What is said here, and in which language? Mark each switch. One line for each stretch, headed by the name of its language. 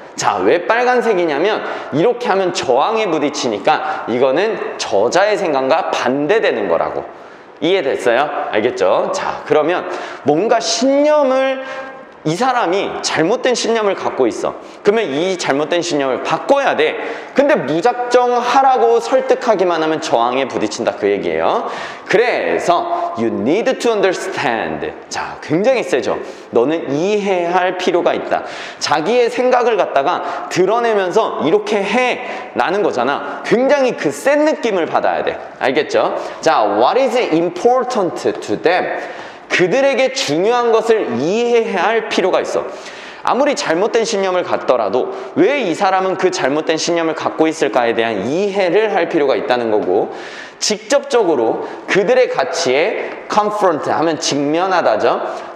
Korean: 자, 왜 빨간색이냐면 이렇게 하면 저항에 부딪히니까 이거는 저자의 생각과 반대되는 거라고. 이해됐어요? 알겠죠? 자, 그러면 뭔가 신념을 이 사람이 잘못된 신념을 갖고 있어. 그러면 이 잘못된 신념을 바꿔야 돼. 근데 무작정 하라고 설득하기만 하면 저항에 부딪힌다 그 얘기예요.
English: 그래서 you need to understand.
Korean: 자, 굉장히 세죠. 너는 이해할 필요가 있다. 자기의 생각을 갖다가 드러내면서 이렇게 해 라는 거잖아. 굉장히 그 센 느낌을 받아야 돼. 알겠죠?
English: 자, what is important to them?
Korean: 그들에게 중요한 것을 이해해야 할 필요가 있어. 아무리 잘못된 신념을 갖더라도 왜 이 사람은 그 잘못된 신념을 갖고 있을까에 대한 이해를 할 필요가 있다는 거고, 직접적으로 그들의 가치에 confront 하면 직면하다죠.